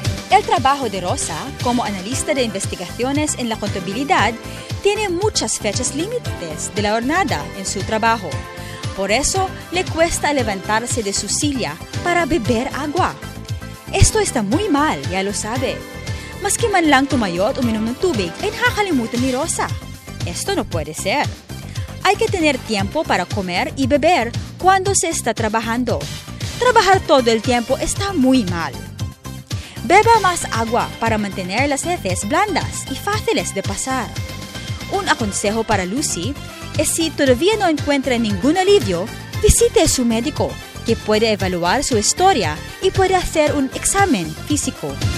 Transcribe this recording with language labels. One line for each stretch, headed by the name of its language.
Spanish: El trabajo de Rosa como analista de investigaciones en la contabilidad tiene muchas fechas límites de la jornada en su trabajo. Por eso le cuesta levantarse de su silla para beber agua. Esto está muy mal, ya lo sabe.
Filipino: Maski man lang tumayot uminom ng tubig, ay nakakalimutan ni Rosa.
Spanish: Esto no puede ser. Hay que tener tiempo para comer y beber cuando se está trabajando. Trabajar todo el tiempo está muy mal. Beba más agua para mantener las heces blandas y fáciles de pasar. Un aconsejo para Lucy es, si todavía no encuentra ningún alivio, visite a su médico, que puede evaluar su historia y puede hacer un examen físico.